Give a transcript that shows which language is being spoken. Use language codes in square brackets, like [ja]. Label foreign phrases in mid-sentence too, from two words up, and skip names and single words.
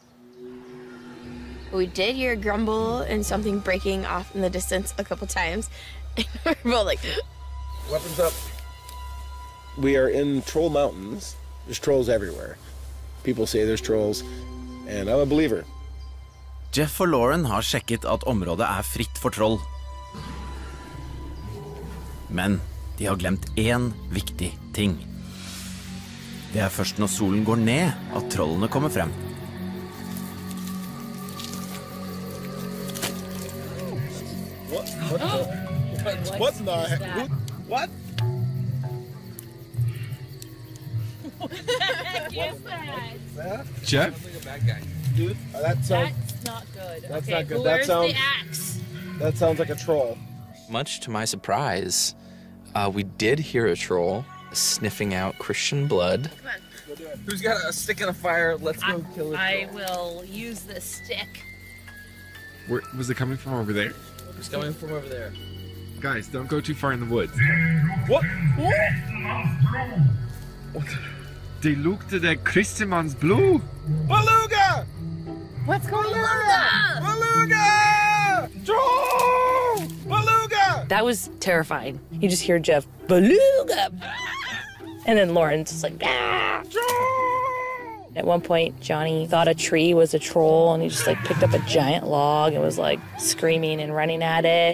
[en] We did hear a grumble and something breaking off in the distance a couple times. And we're both like, Weapons up. We are in Troll Mountains. There's trolls everywhere. People say there's trolls, and I'm a believer. [no] Jeff og Lauren har sjekket at området er fritt for troll. Men de har glemt en viktig ting. Det er først når solen går ned at trollene kommer frem. [en] What in the heck? What? Jeff? Dude, that sounds... That's not good. That's okay, not good. Where's That sounds- the axe? That sounds like a troll. Much to my surprise, we did hear a troll sniffing out Christian blood. Who's got a stick in a fire? Let's go kill it. I will use the stick. Where, was it coming from over there? It's coming from over there. Guys, don't go too far in the woods. What? [no] Det lukter der Christemanns blod. [en] Beluga! What's going on? Beluga! Troll! Beluga! That was terrifying. You just hear Jeff, beluga! And then Lauren's just like, ah! At one point, Johnny thought a tree was a troll, and he just like picked up a giant log and was like screaming and running at it.